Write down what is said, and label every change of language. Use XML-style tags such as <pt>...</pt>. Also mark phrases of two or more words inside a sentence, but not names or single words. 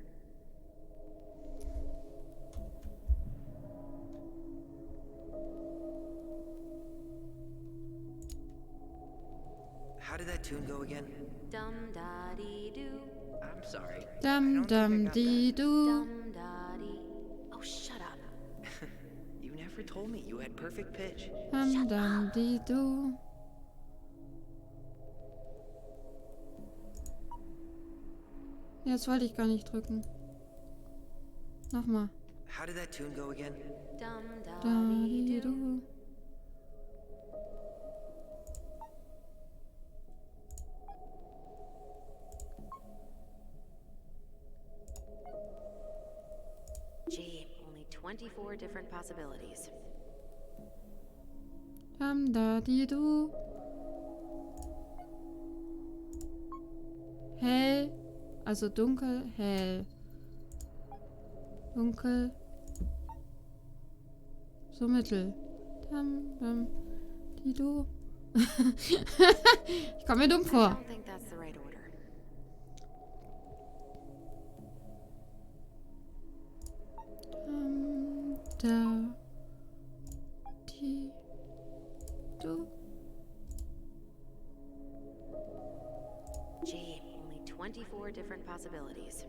<en>How did that tune go again? Dum-da-dee-doo. I'm sorry. Dum-dum-dee-doo. Dum-da-dee. Oh, shut up. You never told me you had perfect pitch. Dum-dum-dee-doo.</en> <de>Jetzt wollte ich gar nicht drücken. Nochmal.</de> <en>How did that tune go again? Dum-da-dee-doo. Gee, only 24 different possibilities. Dum-da-dee-doo.</en> <de>Hell. Also dunkel, hell. Dunkel. So mittel.</de> <en>Dum-dum-dee-doo.</en> <de>Ich komme mir dumm</de> <en>I</en> <de>vor.</de> <en>don't think that's the right order. Dum-da-dee-doo. Gee, only 24 different possibilities.</en>